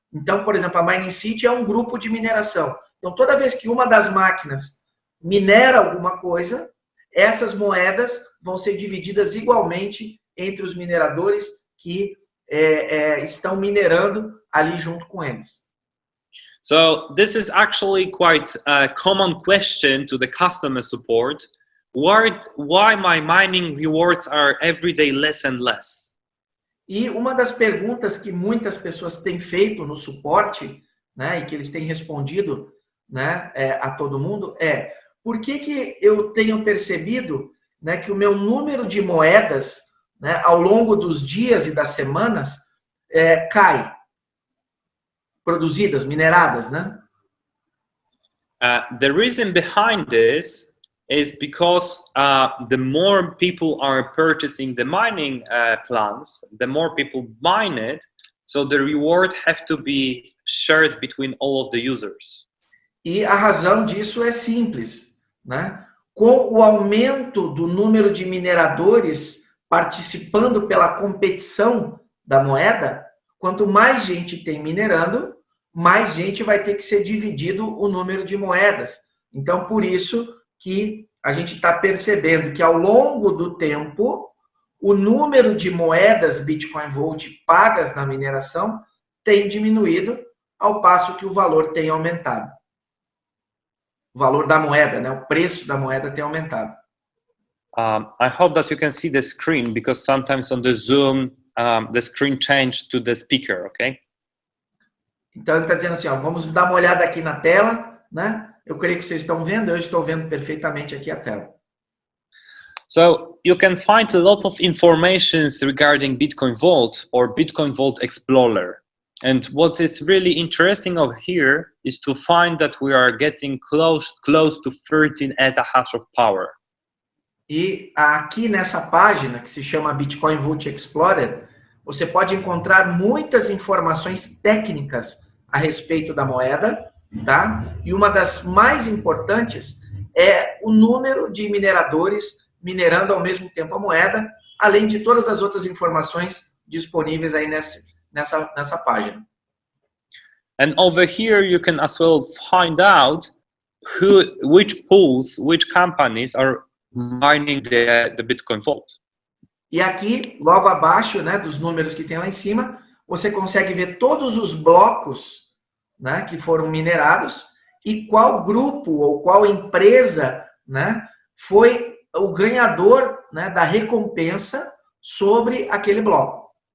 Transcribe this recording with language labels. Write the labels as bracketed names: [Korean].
[Portuguese] Então, por exemplo, a Mining City é um grupo de mineração. Então, toda vez que uma das máquinas minera alguma coisa, essas moedas vão ser divididas igualmente entre os mineradores que estão minerando ali junto com eles. [English] So this is actually quite a common question to the customer support. Why my mining rewards are every day less and less? [Portuguese] E uma das perguntas que muitas pessoas têm feito no suporte, né, e que eles têm respondido, né, a todo mundo é: por que eu tenho percebido, né, que o meu número de moedas, né, ao longo dos dias e das semanas cai? Produzidas, mineradas, né? [English] The reason behind this is because the more people are purchasing the mining plans, the more people mine it, so the reward have to be shared between all of the users. [Portuguese] E a razão disso é simples, né? Com o aumento do número de mineradores participando pela competição da moeda, quanto mais gente tem minerando, mais gente vai ter que ser dividido o número de moedas. Então, por isso que a gente está percebendo que ao longo do tempo, o número de moedas Bitcoin Vault pagas na mineração tem diminuído, ao passo que o valor tem aumentado. O valor da moeda, né? O preço da moeda tem aumentado. [English] I hope that you can see the screen, because sometimes on the Zoom, the screen changed to the speaker, okay? [Portuguese] Então, ele está dizendo assim, ó, vamos dar uma olhada aqui na tela, né? Eu creio que vocês estão vendo, eu estou vendo perfeitamente aqui a tela. [English] So you can find a lot of informations regarding Bitcoin Vault or Bitcoin Vault Explorer. And what is really interesting over here is to find that we are getting close to 13 exahash of power. [Portuguese] E aqui nessa página, que se chama Bitcoin Vault Explorer, você pode encontrar muitas informações técnicas a respeito da moeda, tá? E uma das mais importantes é o número de mineradores minerando ao mesmo tempo a moeda, além de todas as outras informações disponíveis aí nessa página. [English] And over here you can as well find out which pools, which companies are mining the Bitcoin Vault. [Portuguese] E aqui, logo abaixo, né, dos números que tem lá em cima, você consegue ver todos os blocos, né, que foram minerados e qual grupo ou qual empresa, né, foi o ganhador, né, da recompensa sobre aquele bloco.